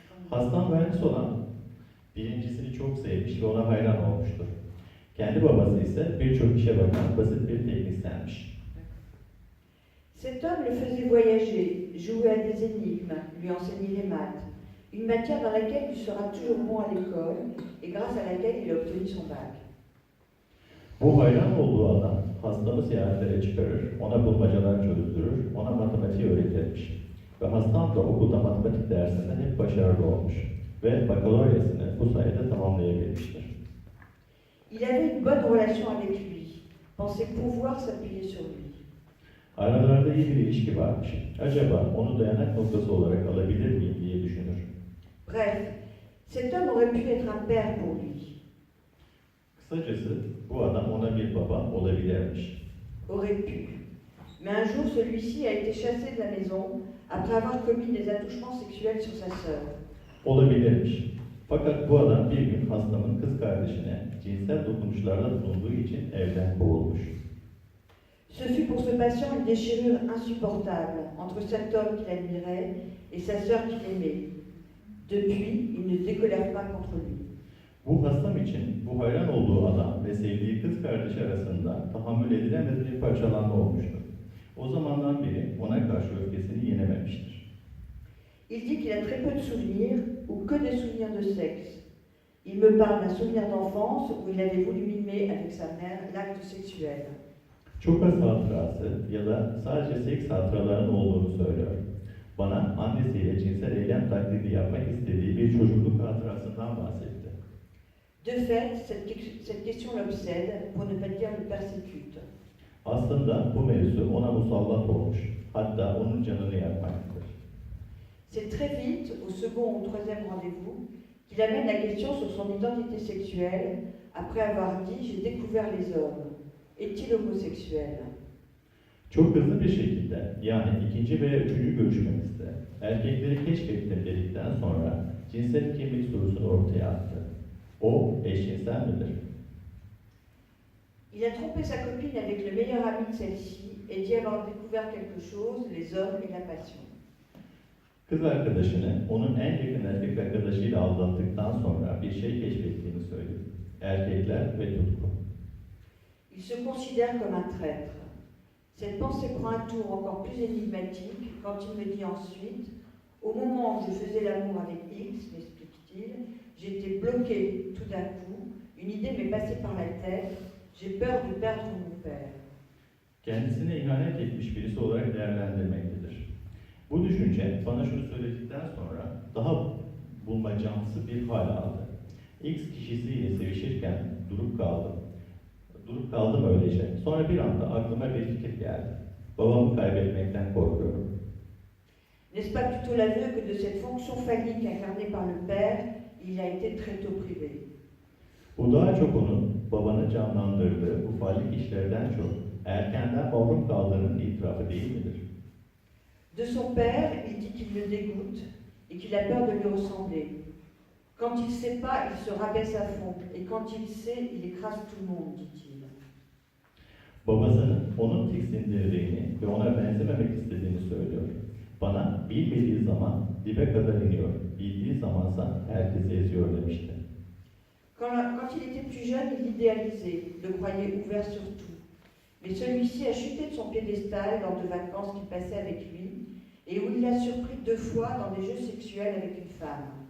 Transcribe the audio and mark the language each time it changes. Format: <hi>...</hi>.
<tr>Hastam mühendis olan birincisini çok sevmiş ve ona hayran olmuştur. Kendi babası ise birçok işe bakan basit bir teknisyenmiş.</tr> <fr>Cet homme le faisait voyager, jouer à des énigmes, lui enseigner les maths, une matière dans laquelle il sera toujours bon à l'école et grâce à laquelle il a obtenu son bac.</fr> <tr>Bu hayran olduğu adam hastamı seyahatlere çıkarır, ona bulmacalar çözdürür, ona matematiği öğretirmiş. Ve hastam da okulda matematik dersinde hep başarılı olmuş ve bakaloryasını bu sayede tamamlayabilmiştir.</tr> <fr>Il avait une bonne relation avec lui, pensait pouvoir s'appuyer sur lui.</fr> <tr>Aralarında iyi bir ilişki varmış. Acaba onu dayanak noktası olarak alabilir miyim diye düşünür.</tr> <fr>Bref, cet homme aurait pu être un père pour lui,</fr> <tr>Kısacası bu adam ona bir baba olabilirmiş.</tr> <fr>aurait pu. Mais un jour, celui-ci a été chassé de la maison après avoir commis des attouchements sexuels sur sa sœur.</fr> <tr>Olabilirmiş. Fakat bu adam bir gün hastamın kız kardeşine cinsel dokunuşlarda bulunduğu için evden kovulmuş.</tr> <fr>Ce fut pour ce patient une déchirure insupportable entre cet homme qu'il admirait et sa sœur qu'il aimait. Depuis, il ne décolère pas contre lui.</fr> <tr>Bu hastam için bu hayran olduğu adam ve sevdiği kız kardeşi arasında tahammül edilemez bir parçalanma olmuştu. O zamandan beri ona karşı öfkesini yenememiştir.</tr> <fr>Il dit qu'il a très peu de souvenirs ou que des souvenirs de sexe. Il me parle d'un souvenir d'enfance où il avait voulu mimer avec sa mère l'acte sexuel.</fr> <tr>Çok az hatırası ya da sadece seks hatıralarının olduğunu söylüyor. Bana annesiyle cinsel eylem taklidi yapmak istediği bir çocukluk hatırasından bahsetti.</tr> <fr>De fait, cette question l'obsède, pour ne pas dire le persécute.</fr> <tr>Aslında bu mevzu ona musallat olmuş. Hatta onun canını yakmaktadır.</tr> <fr>C'est très vite, au second ou troisième rendez-vous, qu'il amène la question sur son identité sexuelle après avoir dit « j'ai découvert les hommes ». Est-il homosexuel?</fr> <tr>Çok hızlı bir şekilde yani ikinci veya üçüncü görüşmemizde erkekleri keşfettim dedikten sonra cinsel kimlik sorusunu ortaya attı. O eşcinsel midir?</tr> <fr>Il a trompé sa copine avec le meilleur ami de celle-ci et dit avoir découvert quelque chose, les hommes et la passion.</fr> <tr>Kız arkadaşını onun en yakın erkek arkadaşıyla aldattıktan sonra bir şey keşfettiğini söyledi. Erkekler ve tutku.</tr> <fr>Il se considère comme un traître. Cette pensée prend un tour encore plus énigmatique quand il me dit ensuite « Au moment où je faisais l'amour avec X, m'explique-t-il, j'étais bloqué tout d'un coup, une idée m'est passée par la tête, j'ai peur de perdre mon père. »</fr> <tr>Kendisine ihanet etmiş birisi olarak değerlendirmektedir. Bu düşünce bana şunu söyledikten sonra daha bulmacamsı bir hal aldı. X kişisiyle sevişirken durup kaldım. Durup kaldım öylece. Sonra bir anda aklıma bir fikir geldi. Babamı kaybetmekten korkuyorum.</tr> <fr>N'est-ce pas plutôt l'aveu que de cette fonction phallique incarnée par le père, il a été très tôt privé?</fr> <tr>Bu daha çok onun babanı canlandırdığı bu fallik işlerden çok erkenden mahrum kaldığının itirafı değil midir?</tr> <fr>De son père, il dit qu'il le dégoûte et qu'il a peur de lui ressembler. Quand il ne sait pas, il se rabaisse à fond. Et quand il sait, il écrase tout le monde, dit-il.</fr> <tr>Babasının onun tiksindirdiğini ve ona benzememek istediğini söylüyor. Bana bilmediği zaman dibe kadar iniyor, bildiği zamansa herkesi eziyor demişti.</tr> <fr>Quand il était plus jeune, il l'idéalisait, le croyait ouvert sur tout. Mais celui-ci a chuté de son piédestal lors de vacances qu'il passait avec lui et où il l'a surpris 2 fois dans des jeux sexuels avec une femme.</fr>